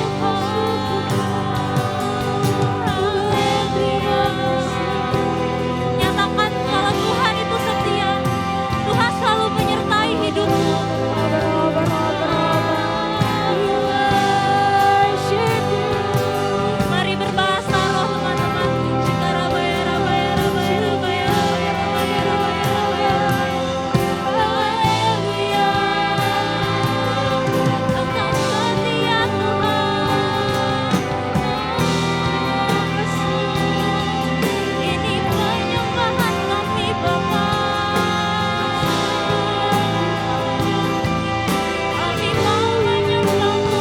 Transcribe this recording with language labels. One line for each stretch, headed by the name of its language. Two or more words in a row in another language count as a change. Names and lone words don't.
Indonesian: Haleluya. Nyatakan kalau Tuhan itu setia. Tuhan selalu menyertai hidupmu. Mari berbahasa roh teman-teman. Shikarabaya, rabaya, rabaya, rabaya, rabaya, rabaya, rabaya, rabaya. Haleluya. Engkau setia Tuhan. Ini penyembahan kami Bapa. Kami mau menyembah-Mu.